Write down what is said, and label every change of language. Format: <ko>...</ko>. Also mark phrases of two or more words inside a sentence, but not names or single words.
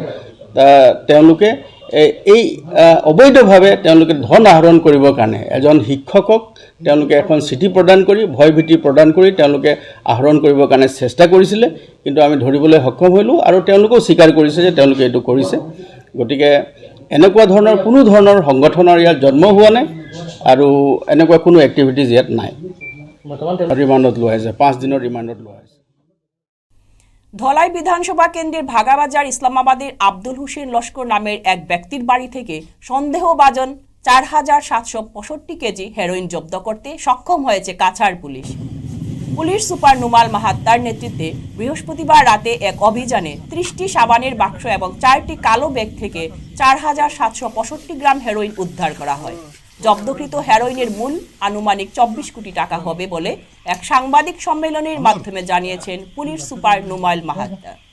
<as>তেওঁলোকে এই অবৈধভাৱে তেওঁলোকে ধন আহৰণ কৰিবৰ কাৰণে এজন শিক্ষকক তেওঁলোকে এখন চিঠি প্ৰদান কৰি ভয়ভীতি প্ৰদান কৰি তেওঁলোকে আহৰণ কৰিবৰ কাৰণে চেষ্টা কৰিছিলে, কিন্তু আমি ধৰিবলৈ সক্ষম হ'লোঁ আৰু তেওঁলোকেও স্বীকাৰ কৰিছে যে তেওঁলোকে এইটো কৰিছে। গতিকে এনেকুৱা ধৰণৰ কোনো ধৰণৰ সংগঠনৰ ইয়াত জন্ম হোৱা নাই আৰু এনেকুৱা কোনো এক্টিভিটিজ ইয়াত নাই। ৰিমাণ্ডত লোৱা হৈছে, 5 দিনৰ ৰিমাণ্ডত লোৱা হৈছে।</as> <bn>ধলাই বিধানসভা কেন্দ্রের ভাগাবাজার ইসলামাবাদের আব্দুল হোসেন লস্কর নামের এক ব্যক্তির বাড়ি থেকে সন্দেহভাজন 4765 কেজি হেরোইন জব্দ করতে সক্ষম হয়েছে কাছাড় পুলিশ। পুলিশ সুপার নুমাল মাহাত্তার নেতৃত্বে বৃহস্পতিবার রাতে এক অভিযানে 30টি সাবানের বাক্স এবং 4টি কালো ব্যাগ থেকে 4765 গ্রাম হেরোইন উদ্ধার করা হয়। জব্দকৃত হেরোইনের মূল আনুমানিক 24 কোটি টাকা হবে বলে এক সাংবাদিক সম্মেলনের মাধ্যমে জানিয়েছেন পুলিশ সুপার নুমাল মাহাত্তা।</bn>